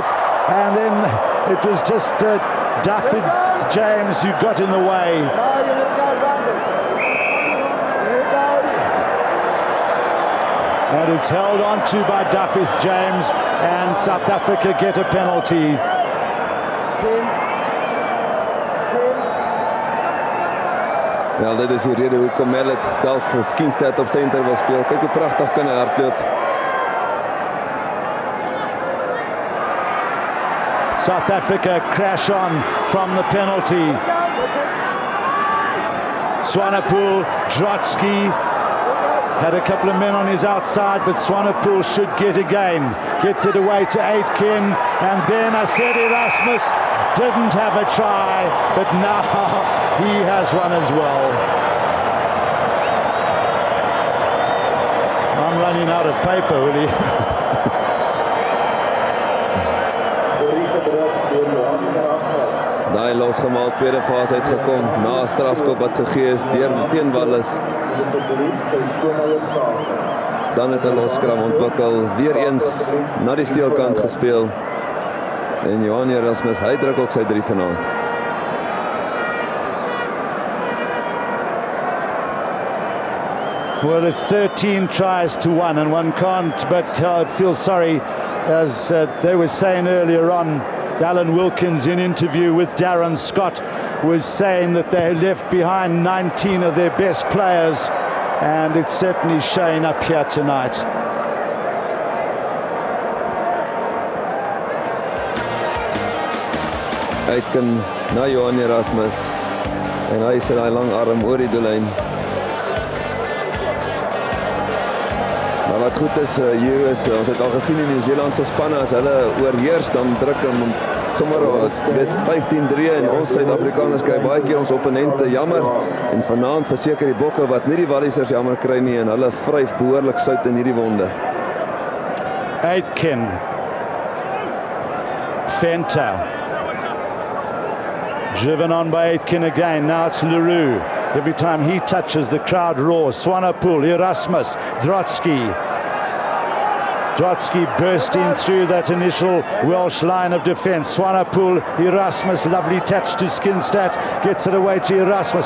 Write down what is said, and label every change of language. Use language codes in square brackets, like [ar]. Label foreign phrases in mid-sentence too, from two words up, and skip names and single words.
[en] And then it was just Daffy James who got in the way. And it's held on to by Daffy James, and South Africa get a penalty. [af] Ja, dit is die rede hoekom Mellet dalk vir Skinstad op senter wil speel. Kyk hoe pragtig kan hy hardloop. [en] South Africa crash on from the penalty. Swanepoel, Drotsky had a couple of men on his outside, but Swanepoel should get again. Gets it away to Aitken, and then I said Erasmus didn't have a try, but now he has one as well. I'm running out of paper, Willie. [af] Daai losgemaak tweede fase uitgekom na 'n strafskop wat gegee is deur teen Wallis. Dan het 'n losskram ontwikkel, weer eens na die steelkant gespeel. En Johan Erasmus, hy druk ook sy 3 vanaand. [en] Well, it's 13 tries to 1, and one can't but feel sorry, as they were saying earlier on. Alan Wilkins, in interview with Darren Scott, was saying that they left behind 19 of their best players, and it's certainly showing up here tonight. [af] Aitken na Johan Erasmus, en hy sit daai lang arm oor die doellyn. Maar wat goed is, is ons het al gesien in Nieu-Seeland se spanne, as hulle oorheers, dan druk hom sommer met 15-3, en ons Suid-Afrikaners kry baie keer ons opponente jammer, en vanaand verseker die bokke wat nie die Wallisers jammer kry nie, en hulle vryf behoorlik sout in hierdie wonde. [en] Aitken, Venter, driven on by Aitken again. Now it's Leroux. Every time he touches, the crowd roars. Swanepoel, Erasmus, Drotsky. Drotsky bursting through that initial Welsh line of defence. Swanepoel, Erasmus, lovely touch to Skinstad, gets it away to Erasmus.